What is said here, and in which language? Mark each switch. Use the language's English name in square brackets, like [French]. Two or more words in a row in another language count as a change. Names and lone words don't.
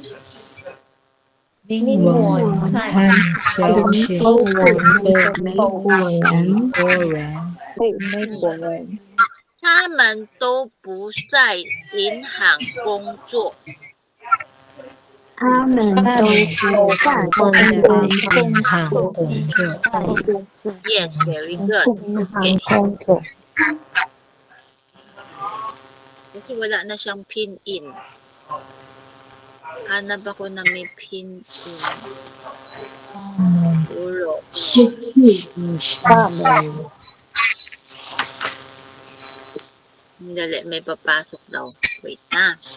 [Chinese] 明文和小珍都不是美国人。他们都不在银行工作. 他们都不在银行工作。 [English] Yes, very good. Okay. [Chinese] 工作。 [Filipino] Kasi wala na siyang pin-in. Hanap ako na may pin-in. Puro. Dali, may papasok daw. Wait na.